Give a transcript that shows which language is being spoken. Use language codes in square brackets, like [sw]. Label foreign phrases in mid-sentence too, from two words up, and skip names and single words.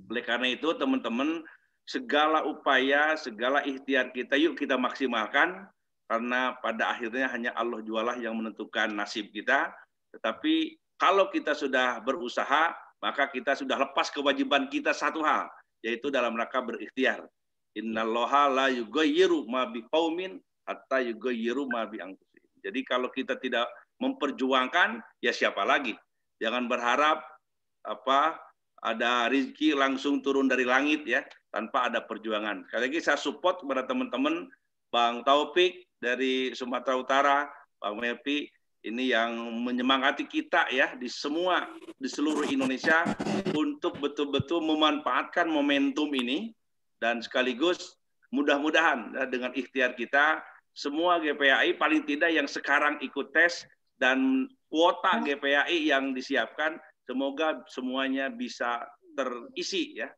[id] Oleh karena itu teman-teman, segala upaya, segala ikhtiar kita yuk kita maksimalkan, karena pada akhirnya hanya Allah jualah yang menentukan nasib kita. Tetapi kalau kita sudah berusaha, maka kita sudah lepas kewajiban kita satu hal, yaitu dalam rangka berikhtiar. [ar] إن الله لا يغير ما بقوم حتى يغيروا ما بأنفسهم. [id] Jadi kalau kita tidak memperjuangkan, ya siapa lagi? Jangan berharap ada rezeki langsung turun dari langit ya, tanpa ada perjuangan. Sekali lagi saya support kepada teman-teman, Bang Taufik dari Sumatera Utara, Bang Melpi, ini yang menyemangati kita ya di seluruh Indonesia untuk betul-betul memanfaatkan momentum ini, dan sekaligus mudah-mudahan dengan ikhtiar kita semua GPAI paling tidak yang sekarang ikut tes dan kuota GPAI yang disiapkan, semoga semuanya bisa terisi ya.